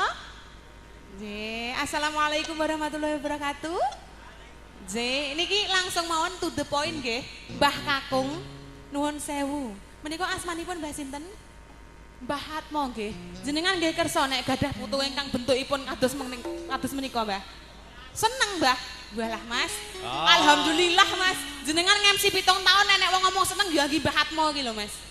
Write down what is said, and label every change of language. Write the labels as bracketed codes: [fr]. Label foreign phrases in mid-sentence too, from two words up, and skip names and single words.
[ar] السلام عليكم ورحمة الله وبركاته. [jv] Niki langsung mawon [en] to the point [jv] nggih. Mbah Kakung nuwun sewu. Menika asmanipun Mbah sinten? Mbah Hatmo nggih. Jenengan nggih kersa nek gadah putu ingkang bentukipun kados menika, Mbah. Seneng, Mbah. Walah, Mas. Oh. Alhamdulillah, Mas. Jenengan ngemsi 7 tahun nek wong ngomong seneng ya nggih Mbah Hatmo iki lho, Mas.